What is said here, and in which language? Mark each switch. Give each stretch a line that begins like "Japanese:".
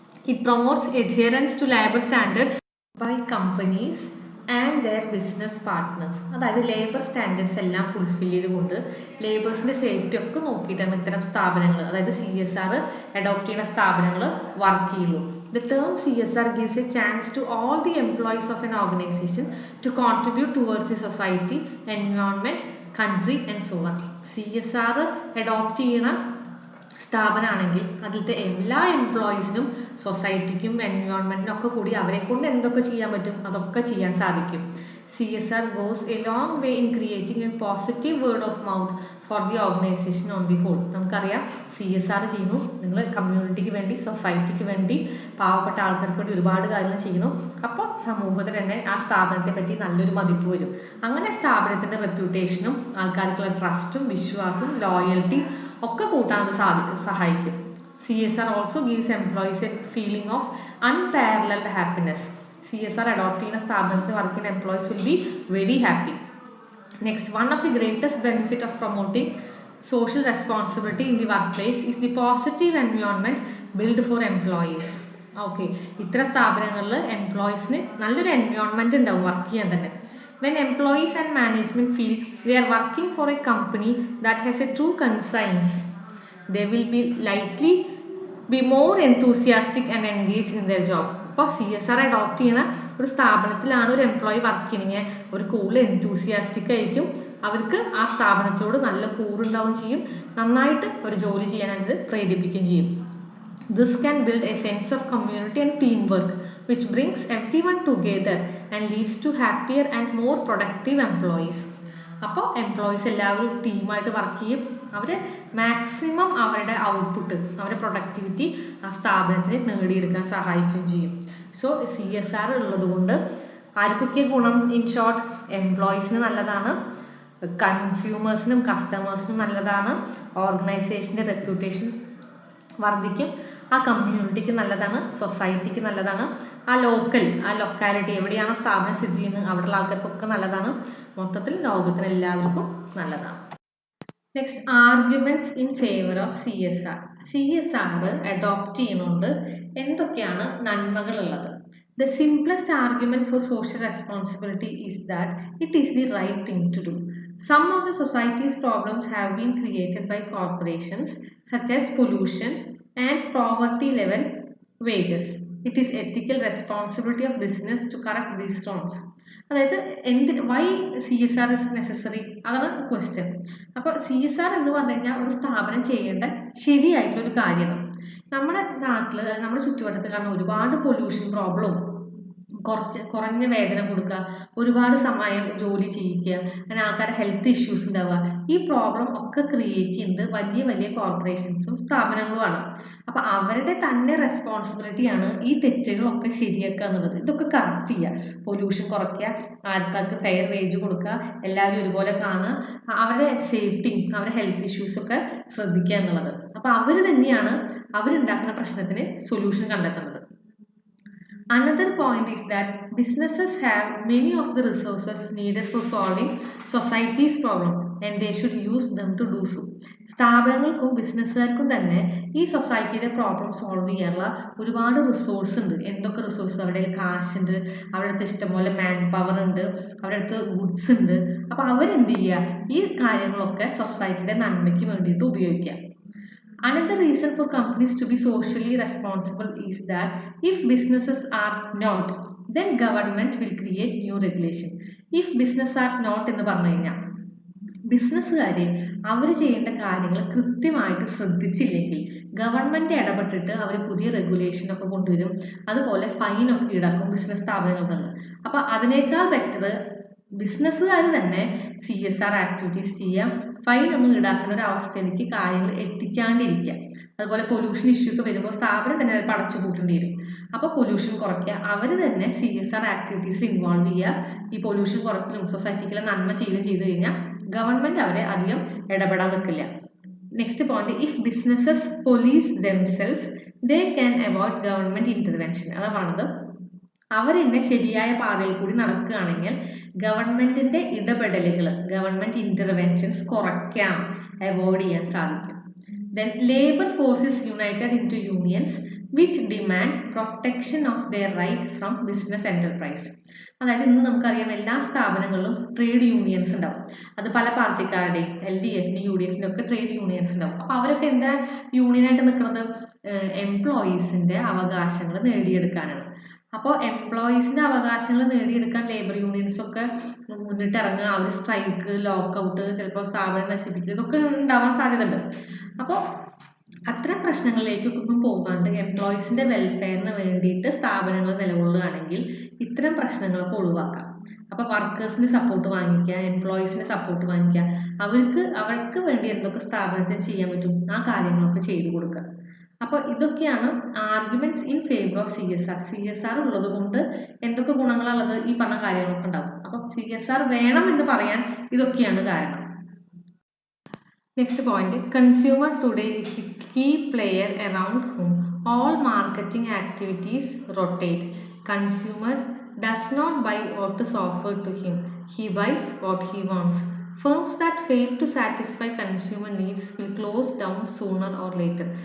English: It promotes adherence to labour standards by companies and their business partners.
Malayalam: അതായത് labour standards എല്ലാം fulfil ചെയ്തുകൊണ്ട് ലേബേഴ്സിൻ്റെ safety ഒക്കെ നോക്കിയിട്ടാണ് ഇത്തരം സ്ഥാപനങ്ങൾ, അതായത് CSR അഡോപ്റ്റ് ചെയ്യുന്ന സ്ഥാപനങ്ങൾ വർക്ക് ചെയ്യുള്ളൂ.
English: The term CSR gives a chance to all the employees of an organization to contribute towards the society, environment country and so on.
Malayalam: CSR adopt ചെയ്യണ സ്ഥാപനമാണെങ്കിൽ അതിലത്തെ എല്ലാ എംപ്ലോയീസിനും സൊസൈറ്റിക്കും എൻവയോൺമെൻറ്റിനും ഒക്കെ കൂടി അവരെ കൊണ്ട് എന്തൊക്കെ ചെയ്യാൻ പറ്റും അതൊക്കെ ചെയ്യാൻ സാധിക്കും.
English: CSR goes a long way in creating a positive word of mouth for the organization on the whole.
Malayalam: നമുക്കറിയാം CSR ചെയ്യുന്നു, നിങ്ങൾ കമ്മ്യൂണിറ്റിക്ക് വേണ്ടി, സൊസൈറ്റിക്ക് വേണ്ടി, പാവപ്പെട്ട ആൾക്കാർക്ക് വേണ്ടി ഒരുപാട് കാര്യങ്ങൾ ചെയ്യുന്നു. അപ്പോൾ സമൂഹത്തിൽ തന്നെ ആ സ്ഥാപനത്തെ പറ്റി നല്ലൊരു മതിപ്പ് വരും. അങ്ങനെ സ്ഥാപനത്തിൻ്റെ റെപ്യൂട്ടേഷനും ആൾക്കാർക്കുള്ള ട്രസ്റ്റും വിശ്വാസവും ലോയൽറ്റി ഒക്കെ കൂട്ടാൻ അത് സഹായിക്കും.
English: CSR also gives employees a feeling of unparalleled happiness. CSR adopt ചെയ്യുന്ന സ്ഥാപനത്തിൽ work ചെയ്യുന്ന employees will be very happy. Next, one of the greatest benefit of promoting social responsibility in the workplace is the positive environment built for employees.
Malayalam: Okay, ഇത്ര സ്ഥാപനങ്ങളിൽ എംപ്ലോയീസിന് നല്ലൊരു environment ഉണ്ടാവും work ചെയ്യാൻ തന്നെ.
English: When employees and management feel they are working for a company that has a true conscience, they will be likely be more enthusiastic and engaged in their job.
Malayalam: അപ്പോൾ CSR adopt ചെയ്യുന്ന ഒരു സ്ഥാപനത്തിലാണ് ഒരു employee work ചെയ്യണമെങ്കിൽ ഒരു കൂടുതൽ enthusiastic ആയിരിക്കും, അവർക്ക് ആ സ്ഥാപനത്തോട് നല്ല കൂറുണ്ടാവുകയും ചെയ്യും, നന്നായിട്ട് ഒരു ജോലി ചെയ്യാനായിട്ട് പ്രേരിപ്പിക്കുകയും ചെയ്യും.
English: This can build a sense of community and teamwork which brings everyone together and leads to happier and more productive employees.
Malayalam: അപ്പോൾ എംപ്ലോയീസ് എല്ലാവരും ടീമായിട്ട് വർക്ക് ചെയ്യും, അവർ മാക്സിമം അവരുടെ ഔട്ട്പുട്ട്, അവരുടെ പ്രൊഡക്ടിവിറ്റി ആ സ്ഥാപനത്തിന് നേടിയെടുക്കാൻ സഹായിക്കുകയും ചെയ്യും. സോ CSR ഉള്ളത് കൊണ്ട് ആർക്കൊക്കെ ഗുണം? ഇൻ ഷോർട്ട്, എംപ്ലോയീസിന് നല്ലതാണ്, കൺസ്യൂമേഴ്സിനും കസ്റ്റമേഴ്സിനും നല്ലതാണ്, ഓർഗനൈസേഷൻ്റെ റെപ്യൂട്ടേഷൻ വർദ്ധിക്കും, ആ കമ്മ്യൂണിറ്റിക്ക് നല്ലതാണ്, സൊസൈറ്റിക്ക് നല്ലതാണ്, ആ ലൊക്കാലിറ്റി എവിടെയാണോ സ്ഥാപനം സ്ഥിതി ചെയ്യുന്നത് അവിടെയുള്ള ആൾക്കാർക്കൊക്കെ നല്ലതാണ്, മൊത്തത്തിൽ ലോകത്തിന് എല്ലാവർക്കും നല്ലതാണ്. Next,
English: Arguments in favour of CSR.
Malayalam: CSR adopt ചെയ്യുന്നതുകൊണ്ട് എന്തൊക്കെയാണ് നന്മകളുള്ളത്?
English: The simplest argument for social responsibility is that it is the right thing to do. Some of the society's problems have been created by corporations such as pollution and poverty level wages. It is ethical responsibility of business to correct these wrongs.
Malayalam: അതായത്
English: why CSR is necessary,
Malayalam: അതാണ് question. അപ്പോൾ CSR എന്ന് പറഞ്ഞു കഴിഞ്ഞാൽ ഒരു സ്ഥാപനം ചെയ്യേണ്ട ശരിയായിട്ടുള്ളൊരു കാര്യമാണ്. നമ്മുടെ നാട്ടിൽ, നമ്മുടെ ചുറ്റുവട്ടത്ത് കാണുന്ന ഒരുപാട് പൊല്യൂഷൻ പ്രോബ്ലവും കുറഞ്ഞ വേതനം കൊടുക്കുക, ഒരുപാട് സമയം ജോലി ചെയ്യിക്കുക, അങ്ങനെ ആൾക്കാരുടെ ഹെൽത്ത് ഇഷ്യൂസ് ഉണ്ടാവുക, ഈ പ്രോബ്ലം ഒക്കെ ക്രിയേറ്റ് ചെയ്യുന്നത് വലിയ വലിയ കോർപ്പറേഷൻസും സ്ഥാപനങ്ങളുമാണ്. അപ്പോൾ അവരുടെ തന്നെ റെസ്പോൺസിബിലിറ്റിയാണ് ഈ തെറ്റുകളൊക്കെ ശരിയാക്കുക എന്നുള്ളത്. ഇതൊക്കെ കറക്റ്റ് ചെയ്യുക, പൊല്യൂഷൻ കുറയ്ക്കുക, ആൾക്കാർക്ക് ഫെയർ വേജ് കൊടുക്കുക, എല്ലാവരും ഒരുപോലെ കാണുക, അവരുടെ സേഫ്റ്റി, അവരുടെ ഹെൽത്ത് ഇഷ്യൂസൊക്കെ ശ്രദ്ധിക്കുക എന്നുള്ളത്. അപ്പോൾ അവർ തന്നെയാണ് അവരുണ്ടാക്കുന്ന പ്രശ്നത്തിന് സൊല്യൂഷൻ കണ്ടെത്തുന്നത്.
English: Another point is that businesses have many of the resources needed for solving society's problem and they should use them to do so.
Malayalam: സ്ഥാപനങ്ങൾക്കും ബിസിനസ്സുകാർക്കും തന്നെ ഈ സൊസൈറ്റിയുടെ പ്രോബ്ലം സോൾവ് ചെയ്യാനുള്ള ഒരുപാട് റിസോഴ്സ് ഉണ്ട്. എന്തൊക്കെ റിസോഴ്സ്? അവരുടെ കാശുണ്ട്, അവരുടെ അടുത്ത് ഇഷ്ടംപോലെ മാൻ പവർ ഉണ്ട്, അവരുടെ അടുത്ത് ഗുഡ്സ് ഉണ്ട്. അപ്പോൾ അവരെന്ത് ചെയ്യുക? ഈ കാര്യങ്ങളൊക്കെ സൊസൈറ്റിയുടെ നന്മയ്ക്ക് വേണ്ടിയിട്ട് ഉപയോഗിക്കുക.
English: Another reason for companies to be socially responsible is that if businesses are not, then government will create new regulation. If business are not
Malayalam: എന്ന് പറഞ്ഞു കഴിഞ്ഞാൽ ബിസിനസ്സുകാർ അവർ ചെയ്യേണ്ട കാര്യങ്ങൾ കൃത്യമായിട്ട് ശ്രദ്ധിച്ചില്ലെങ്കിൽ ഗവൺമെൻറ് ഇടപെട്ടിട്ട് അവർ പുതിയ റെഗുലേഷനൊക്കെ കൊണ്ടുവരും, അതുപോലെ ഫൈനൊക്കെ ഈടാക്കും ബിസിനസ് സ്ഥാപനങ്ങളിൽ നിന്ന്. അപ്പോൾ അതിനേക്കാൾ ബെറ്റർ ബിസിനസ്സുകാർ തന്നെ CSR ആക്ടിവിറ്റീസ് ചെയ്യാം, ഫൈൻ ഒന്നും ഈടാക്കുന്ന ഒരു അവസ്ഥയിലേക്ക് കാര്യങ്ങൾ എത്തിക്കാണ്ടിരിക്കുക. അതുപോലെ പൊല്യൂഷൻ ഇഷ്യൂ ഒക്കെ വരുമ്പോൾ സ്ഥാപനം തന്നെ അത് അടച്ചു പൂട്ടേണ്ടി വരും. അപ്പോൾ പൊല്യൂഷൻ കുറയ്ക്കുക, അവർ തന്നെ CSR ആക്ടിവിറ്റീസിൽ ഇൻവോൾവ് ചെയ്യുക. ഈ പൊല്യൂഷൻ കുറയ്ക്കലും സൊസൈറ്റിക്കുള്ള നന്മ ചെയ്ത് കഴിഞ്ഞാൽ ഗവൺമെൻറ് അവരെ അധികം ഇടപെടാൻ നിൽക്കില്ല.
English: Next point, if businesses police themselves they can avoid government intervention.
Malayalam: അതാണത്, അവർ തന്നെ ശരിയായ പാതയിൽ കൂടി നടക്കുകയാണെങ്കിൽ ഗവൺമെൻറ്റിൻ്റെ ഇടപെടലുകൾ, ഗവൺമെൻറ് ഇൻ്റർവെൻഷൻസ് കുറയ്ക്കാം, അവോയ്ഡ് ചെയ്യാൻ സാധിക്കും.
English: Then labor force is united into unions which demand protection of their right from business enterprise.
Malayalam: അതായത് ഇന്ന് നമുക്കറിയാം എല്ലാ സ്ഥാപനങ്ങളിലും ട്രേഡ് യൂണിയൻസ് ഉണ്ടാവും. അത് പല പാർട്ടിക്കാരുടെയും LDFിൻ്റെ UDFിൻ്റെ ഒക്കെ ട്രേഡ് യൂണിയൻസ് ഉണ്ടാവും. അപ്പോൾ അവരൊക്കെ എന്താ യൂണിയനായിട്ട് നിൽക്കുന്നത്? എംപ്ലോയീസിൻ്റെ അവകാശങ്ങൾ നേടിയെടുക്കാനാണ്. അപ്പോൾ എംപ്ലോയീസിൻ്റെ അവകാശങ്ങൾ നേടിയെടുക്കാൻ ലേബർ യൂണിയൻസൊക്കെ മുന്നിട്ടിറങ്ങുക, അവർ സ്ട്രൈക്ക്, ലോക്കൗട്ട്, ചിലപ്പോൾ സ്ഥാപനം നശിപ്പിക്കുക, ഇതൊക്കെ ഉണ്ടാവാൻ സാധ്യതയുണ്ട്. അപ്പോൾ അത്തരം പ്രശ്നങ്ങളിലേക്കൊന്നും പോകാണ്ട് എംപ്ലോയീസിൻ്റെ വെൽഫെയറിന് വേണ്ടിയിട്ട് സ്ഥാപനങ്ങൾ നിലകൊള്ളുകയാണെങ്കിൽ ഇത്തരം പ്രശ്നങ്ങളൊക്കെ ഒഴിവാക്കാം. അപ്പോൾ വർക്കേഴ്സിൻ്റെ സപ്പോർട്ട് വാങ്ങിക്കുക, എംപ്ലോയീസിൻ്റെ സപ്പോർട്ട് വാങ്ങിക്കുക, അവർക്ക് വേണ്ടി എന്തൊക്കെ സ്ഥാപനത്തിന് ചെയ്യാൻ പറ്റും ആ കാര്യങ്ങളൊക്കെ ചെയ്തു കൊടുക്കുക. അപ്പോൾ ഇതൊക്കെയാണ്
English: Arguments in favour of CSR.
Malayalam: CSR ഉള്ളത് കൊണ്ട് എന്തൊക്കെ ഗുണങ്ങളുള്ളത് ഈ പറഞ്ഞ കാര്യങ്ങളൊക്കെ ഉണ്ടാവും. അപ്പം CSR വേണം എന്ന് പറയാൻ ഇതൊക്കെയാണ് കാരണം. Next point,
English: Consumer today is the key player around whom all marketing activities rotate. Consumer does not buy what is offered to him. He buys what he wants. Firms that fail to satisfy consumer needs will close down sooner or later.